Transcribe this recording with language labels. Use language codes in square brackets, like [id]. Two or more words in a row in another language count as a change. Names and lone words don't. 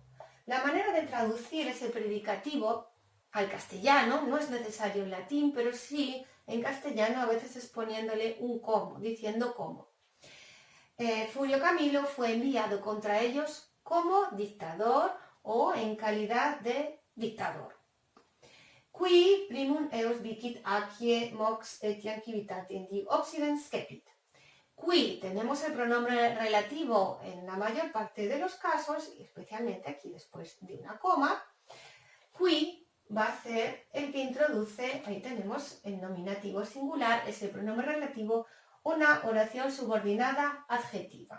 [es] La manera de traducir ese predicativo al castellano, no es necesario en latín, pero sí en castellano a veces es poniéndole un como, diciendo como. Furio Camilo fue enviado contra ellos como dictador o en calidad de dictador. [la] Qui primum eos vicit acie mox etiam civitatem diu obsidens cepit. [es] Qui tenemos el pronombre relativo en la mayor parte de los casos, y especialmente aquí después de una coma. Qui va a ser el que introduce, ahí tenemos el nominativo singular, es el pronombre relativo, una oración subordinada adjetiva.